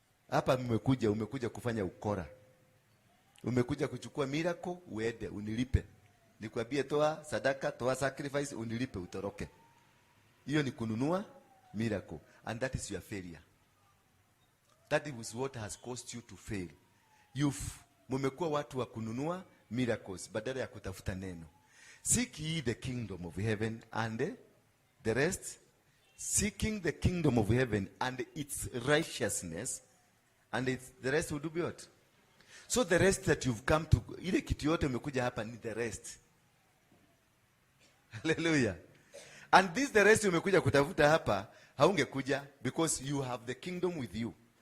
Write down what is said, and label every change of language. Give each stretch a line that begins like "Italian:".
Swahili: Hapa umekuja kufanya ukora. Umekuja kuchukua miracle, uende, unilipe. Nikwambie toa sadaka, toa sacrifice, unilipe, utoroke. Hiyo ni kununua miracle.
English: And that is your failure. That is what has caused you to fail.
Swahili: Mumekuwa watu wa kununua miracles badala ya kutafuta neno.
English: Seek ye the kingdom of heaven and the rest. Seeking the kingdom of heaven and its righteousness, and the rest will do what? So the rest that you've come to,
Swahili: ile kitu yote umekuja hapa ni
English: the rest. Hallelujah. And this the rest
Swahili: umekuja kutafuta hapa, haungekuja
English: because you have the kingdom with you.